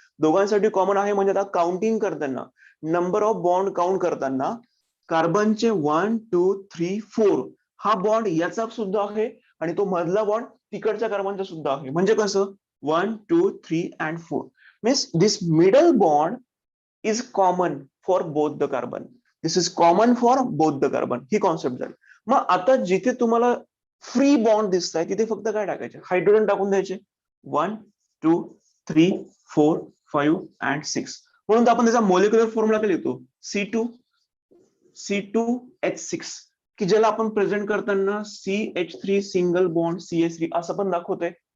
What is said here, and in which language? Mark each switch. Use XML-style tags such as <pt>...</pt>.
<mr>दोघांसाठी कॉमन आहे म्हणजे आता काउंटिंग करताना, नंबर ऑफ बॉन्ड काउंट करताना कार्बनचे 1, 2, 3, 4 हा बॉन्ड याचा सुद्धा आहे आणि तो मधला बॉन्ड तिकडच्या कार्बनचा सुद्धा आहे. म्हणजे कसं</mr> <en>1, 2, 3 and 4 means this middle bond is common for both the carbon. This is common for both the carbon.</en> <mr>He concept झाली. मग आता जिथे तुम्हाला फ्री बॉन्ड दिसताय तिथे फक्त काय टाकायचे, हायड्रोजन टाकून द्यायचे.</mr> <en>1, 2, 3, 4, 5 and 6.</en> <mr>म्हणून आपण त्याचा मॉलिक्युलर फॉर्म्युला काय लिहितो, C2H6 की ज्याला आपण प्रेझेंट करताना CH3 सिंगल बॉन्ड CH3 असं पण दाखवतोय.</mr>